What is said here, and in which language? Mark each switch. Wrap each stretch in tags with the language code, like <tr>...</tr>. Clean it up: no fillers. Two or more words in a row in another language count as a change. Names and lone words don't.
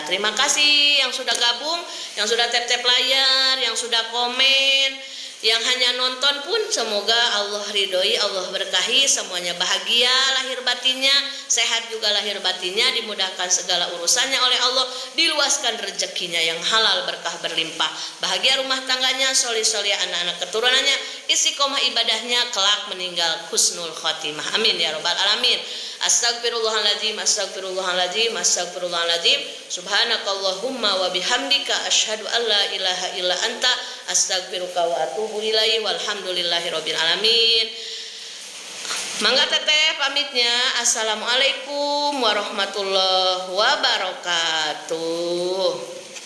<id>Terima kasih yang sudah gabung, yang sudah tap-tap layar, yang sudah komen, yang hanya nonton pun semoga Allah ridhoi, Allah berkahi, semuanya bahagia lahir batinnya, sehat juga lahir batinnya, dimudahkan segala urusannya oleh Allah, diluaskan rezekinya yang halal berkah berlimpah, bahagia rumah tangganya, soli-soli anak-anak keturunannya, istiqomah ibadahnya, kelak meninggal</id> <ar>حسن الخاتمة. آمين يا رب العالمين. أستغفر الله العظيم أستغفر الله العظيم أستغفر الله العظيم. سبحانك اللهم وبحمدك أشهد أن لا إله إلا أنت أستغفرك وأتوب إليك والحمد لله رب العالمين.</ar> <su>Mangga teteh pamitnya.</su> <ar>السلام عليكم ورحمة الله وبركاته.</ar>